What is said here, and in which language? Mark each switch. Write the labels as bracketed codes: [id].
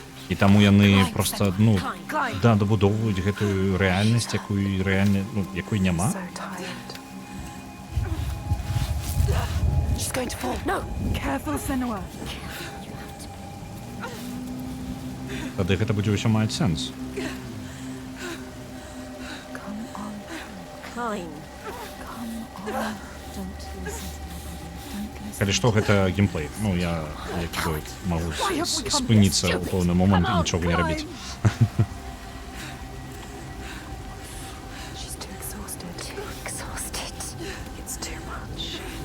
[be] І таму яны проста, ну, да, дабудоўваюць гэтую рэальнасць, якую рэальна, ну, якой няма. Тады гэта будзе ўсё маць сэнс. [en] Come on. Don't listen to me. Don't [be] Калі што, гэта геймплей. Ну, я, як і бой, магу спыніцца ў пэўны момант і нічога не рабіць. [en] She's too exhausted. Too exhausted. It's too much.